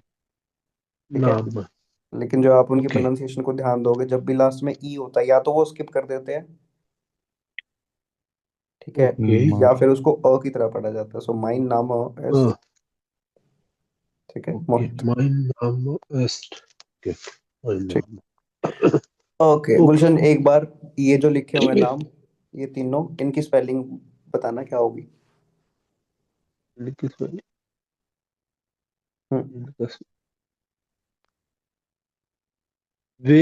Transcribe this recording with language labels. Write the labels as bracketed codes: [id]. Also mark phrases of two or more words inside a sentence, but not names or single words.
[hi] ठीक है। नाम। लेकिन जो आप उनकी ओके। प्रोनाउंसिएशन को ध्यान दोगे, जब भी लास्ट में ई होता है या तो वो स्किप कर देते हैं, ठीक है, ओके। या फिर उसको अ की तरह पढ़ा जाता है। सो [de] mein Name ist, [hi] ठीक है, ओके मोहित। [de] mein Name ist। ओके mein [hi] ठीक। [de] Name। [hi] ओके ओके। गुलशन, एक बार ये जो लिखे हुए नाम, ये तीनों, इनकी स्पेलिंग बताना क्या होगी? लिखित मैंने हम्म। इनका वे